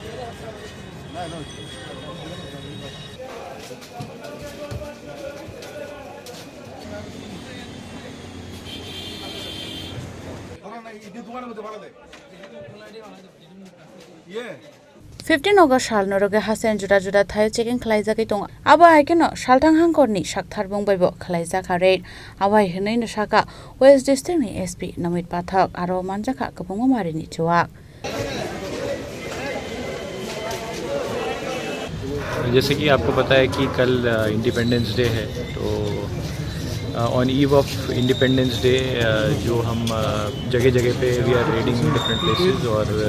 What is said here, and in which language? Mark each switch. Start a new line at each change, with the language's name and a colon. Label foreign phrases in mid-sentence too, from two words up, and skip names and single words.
English: Yeah.
Kok Borok: 15 August sal noroge hasen juda juda thayo checking khlaija kai tong aba haikeno saltang hangkorni sakthar bongbai bo khlaija khare abai hinai no saka West District ni SP Namit Pathak aro manjaka kabongo mari ni chuak
Hindi: जैसे कि आपको पता है कि कल
English: Independence Day
Hindi: है तो
English: on eve of Independence Day
Hindi: जो हम जगह जगह पे
English: we are raiding different places
Hindi: और